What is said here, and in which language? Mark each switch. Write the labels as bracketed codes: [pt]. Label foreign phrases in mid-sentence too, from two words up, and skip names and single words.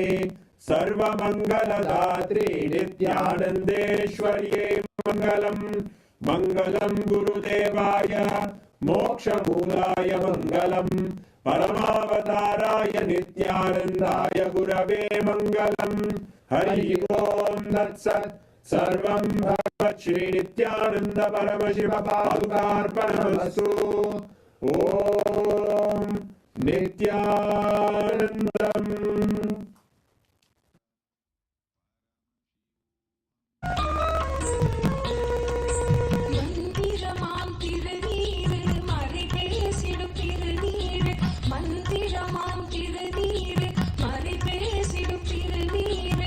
[sa] सर्वमङ्गलदात्रे नित्यानन्देश्वर्ये मङ्गलम् मङ्गलं गुरुदेवाय मोक्षमूलाय मङ्गलम् परमावताराय नित्यानन्दाय गुरवे मङ्गलम् हरि ओम् तत्सत् सर्वं भगवत् श्रीनित्यानन्द परमशिव पादुकार्पणमस्तु ॐ नित्यानन्दम् [ta] மந்திரமாம் திருநீரு மறை பேசிடும் திருநீரு மந்திரமாம் திருநீரு மறை பேசிடும் திருநீரு